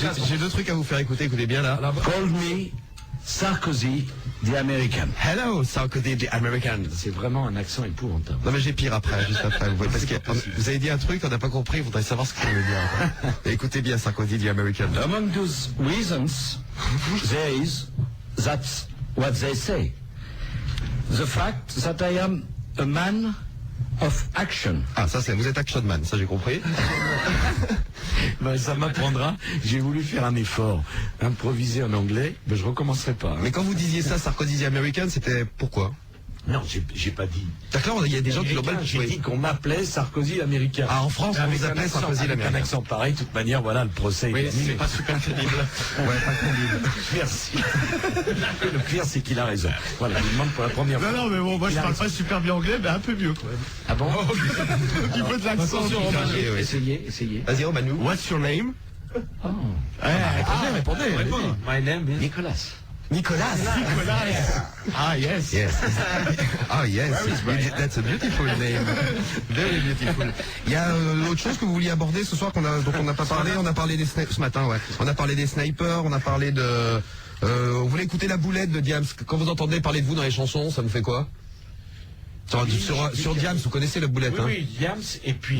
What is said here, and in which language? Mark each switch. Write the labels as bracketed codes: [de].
[fr] J'ai 2 trucs à vous faire écouter. Écoutez bien, là. [en] Call me Sarkozy, the American. Hello, Sarkozy, the American. [fr] C'est vraiment un accent épouvantable. Non mais j'ai pire après, juste après. Vous voyez, parce que vous avez dit un truc, on n'a pas compris, vous voudrez savoir ce que ça veut dire. Écoutez bien, Sarkozy, [en] the American. Among those reasons, there is, that's what they say. The fact that I am a man of action. [fr] Ah, ça c'est, vous êtes [en] action man, [fr] ça j'ai compris. Ben, ça m'apprendra. J'ai voulu faire un effort, improviser en anglais, mais je recommencerai pas. Hein. Mais quand vous disiez ça, Sarkozy [en] the American, [fr] c'était pourquoi? Non, j'ai pas dit. D'accord, il y a des gens qui l'ont mal. J'ai dit qu'on m'appelait Sarkozy l'américain. Ah, en France, on vous appelait Sarkozy l'américain. Avec un accent pareil, de toute manière, voilà, le procès est terminé. C'est pas super crédible. Ouais, pas crédible. Merci. Le pire, c'est qu'il a raison. Voilà, il demande pour la première fois. Non, mais bon, moi je parle pas super bien anglais, mais un peu mieux quand même. Ah bon? Au niveau de l'accent. Essayez. Vas-y, Romanou. [en] What's your name? Oh. [fr] Répondez. [en] My name is... Nicolas. Nicolas. Ah, yes. Yes. Ah yes, that's a beautiful name. Very beautiful. [fr] Il y a autre chose que vous vouliez aborder ce soir dont on n'a pas parlé. On a parlé ce matin, ouais. On a parlé des snipers, on a parlé de... on voulait écouter la boulette de Diams. Quand vous entendez parler de vous dans les chansons, ça vous fait quoi? Sur Diams, vous connaissez la boulette, hein? Oui, Diams, et puis...